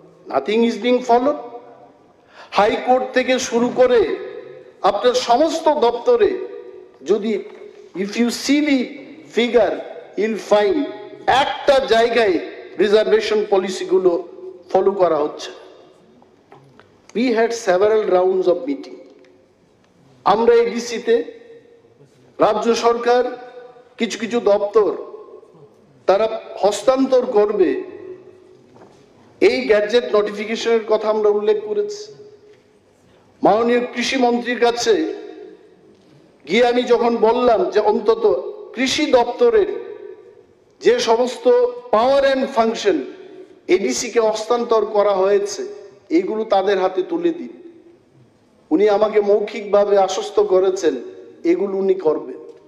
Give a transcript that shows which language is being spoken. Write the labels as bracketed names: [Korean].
[English] Nothing is being followed. [Bangla] High court থেকে শুরু করে আপনার সমস্ত দপ্তরে যদি [English] if you see the figure, you'll find [Bangla] একটা জায়গায় রিজার্ভেশন পলিসিগুলো ফলো করা হচ্ছে। [English] We had several rounds of meeting. [Bangla] আমরা এডিসিতে রাজ্য সরকার কিছু কিছু দপ্তর তারা হস্তান্তর করবে, এই গ্যাজেট নোটিফিকেশনের কথা আমরা উল্লেখ করেছি। মাননীয় কৃষি মন্ত্রীর কাছে গিয়ে আমি যখন বললাম যে অন্তত কৃষি দপ্তরের যে সমস্ত পাওয়ার অ্যান্ড ফাংশন এডিসিকে হস্তান্তর করা হয়েছে, এইগুলো তাদের হাতে তুলে দিন, উনি আমাকে মৌখিকভাবে আশ্বস্ত করেছেন এগুলো উনি করবেন।